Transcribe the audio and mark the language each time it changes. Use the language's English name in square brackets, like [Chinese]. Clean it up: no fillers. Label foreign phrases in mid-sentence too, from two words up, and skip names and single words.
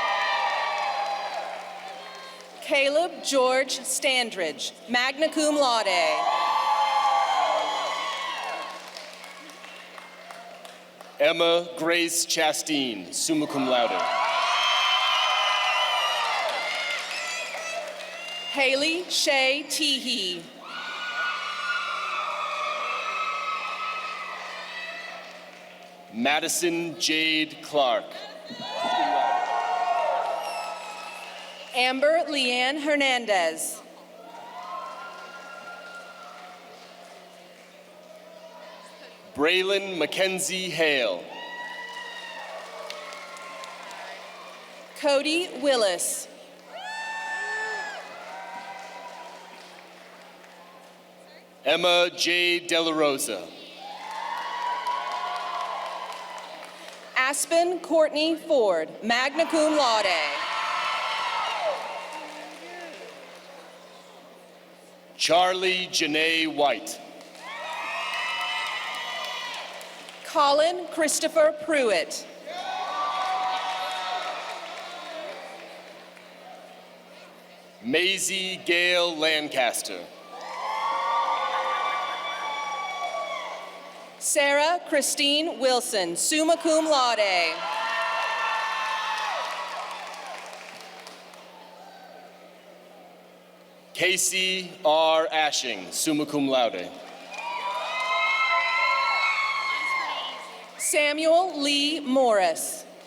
[English] Caleb George Standridge, [Latin] magna cum laude. [English] Emma Grace Chasteen, [Latin] summa cum laude. [English] Haley Shay Teehee. Madison Jade Clark. Amber Leanne Hernandez. Braylon Mackenzie Hale. Cody Willis. Emma J. De La Rosa. Aspen Courtney Ford, [Latin] magna cum laude. [English] Charlie Janae White. Colin Christopher Pruitt. Maisie Gail Lancaster. Sarah Christine Wilson, [Latin] summa cum laude. [English] Casey R. Ashing, [Latin] summa cum laude. [English] Samuel Lee Morris.